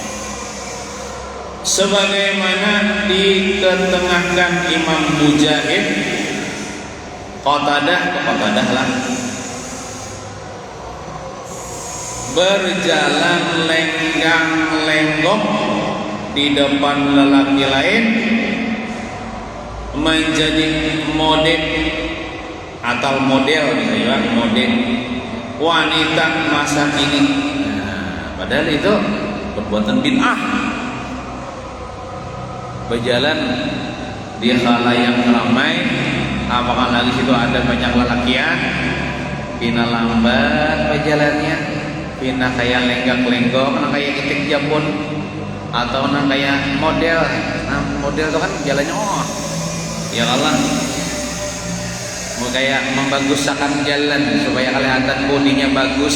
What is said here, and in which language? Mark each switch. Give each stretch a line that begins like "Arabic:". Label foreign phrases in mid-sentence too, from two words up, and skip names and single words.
Indonesian: Sebagaimana diketengahkan Imam Mujahid, Qatadah lah, berjalan lenggang-lenggok di depan lelaki lain menjadi model atau model wanita masa kini. Nah, padahal itu perbuatan bid'ah.
Banjar: Berjalan di khalayak ramai, apakah lagi situ ada banyak lelakian, pina lambat berjalannya, pina kayak lenggak-lenggok, pina kayak itik jabun, atau pina kayak model.
Indonesian: Nah, model itu kan jalannya ya Allah, mau kayak membaguskan jalan supaya kelihatan bodinya bagus.